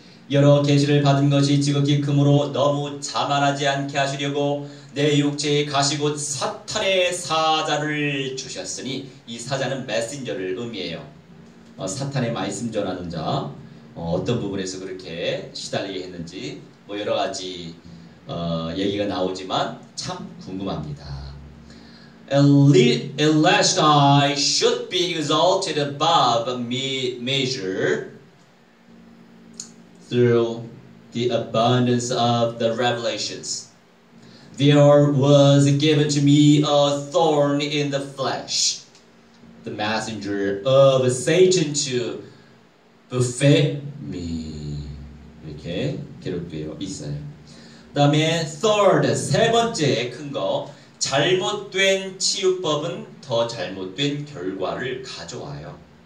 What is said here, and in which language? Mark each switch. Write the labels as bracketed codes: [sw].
[ko] 여러 계시를 받은 것이 지극히 크므로 너무 자만하지 않게 하시려고 내 육체에 가시고 사탄의 사자를 주셨으니 이 사자는 메신저를 의미해요. 사탄의 말씀 전하는 자. 어떤 부분에서 그렇게 시달리게 했는지 뭐 여러 가지 얘기가 나오지만 참 궁금합니다. [en] Lest I should be exalted above measure through the abundance of the revelations. There was given to me a thorn in the flesh, the messenger of Satan to buffet me. [ko] 이렇게 기록되어 있어요. 그 다음에 third, 세 번째 큰 거. 잘못된 치유법은 더 잘못된 결과를 가져와요.